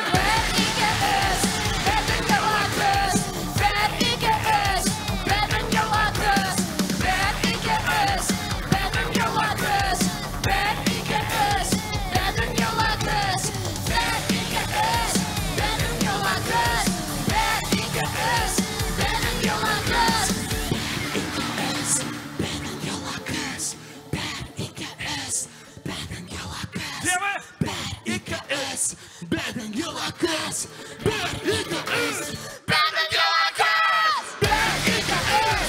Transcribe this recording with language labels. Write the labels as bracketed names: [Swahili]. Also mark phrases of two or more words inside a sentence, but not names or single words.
[Bashkir] Бер, ике, өс, бәдем яла көз, бер, ике, өс, бәдем яла көз, бер, ике, өс, бәдем яла көз, бер, ике, өс, бәдем яла көз, бер, ике, өс, бәдем яла көз, бер, ике, өс, бәдем яла көз. [Russian] Где вы? [Bashkir] Беден яла көз, бер, ике, өс, Бәдем яла көз, бер, ике, өс,